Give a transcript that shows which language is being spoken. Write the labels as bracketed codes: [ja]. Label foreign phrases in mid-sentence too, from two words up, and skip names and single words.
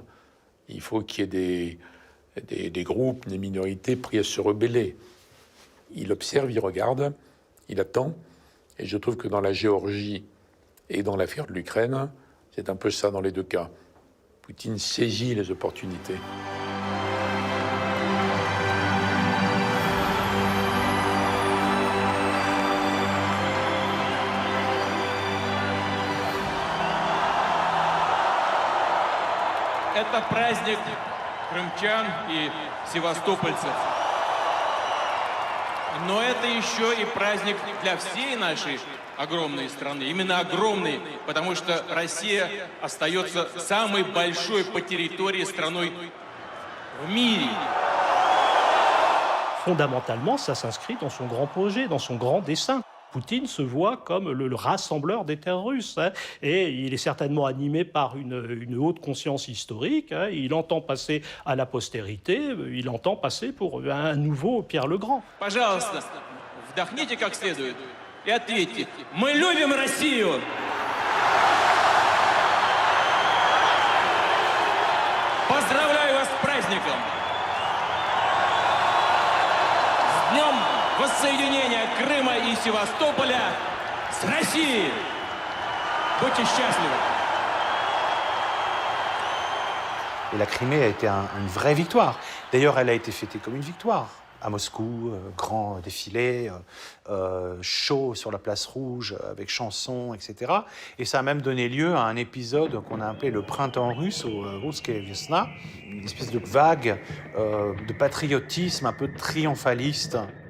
[fr] Il faut qu'il y ait des groupes, des minorités prêts à se rebeller. Il observe, il regarde, il attend. Et je trouve que dans la Géorgie et dans l'affaire de l'Ukraine, c'est un peu ça dans les 2 cas. Poutine saisit les opportunités. [ru] Это праздник крымчан и севастопольцев. Но это еще и праздник для всей нашей огромной страны. Именно огромной, потому что Россия остается самой большой по территории страной в мире. [fr] Fondamentalement, ça s'inscrit dans son grand projet, dans son grand dessein. Poutine se voit comme le rassembleur des terres russes, hein, et il est certainement animé par une haute conscience historique. Hein, il entend passer à la postérité, il entend passer pour un nouveau Pierre le Grand. [ru] Пожалуйста, вдохните как следует и ответьте: мы любим Россию! Поздравляю вас с праздником! С днем воссоединения Крыма и Севастополя с Россией! Будьте счастливы! [fr] Et la Crimée a été une vraie victoire. D'ailleurs, elle a été fêtée comme une victoire. À Moscou, grand défilé, show sur la place rouge avec chansons, etc. Et ça a même donné lieu à un épisode qu'on a appelé le printemps russe, ou [ru] Русская весна, [fr] une espèce de vague de patriotisme un peu triomphaliste.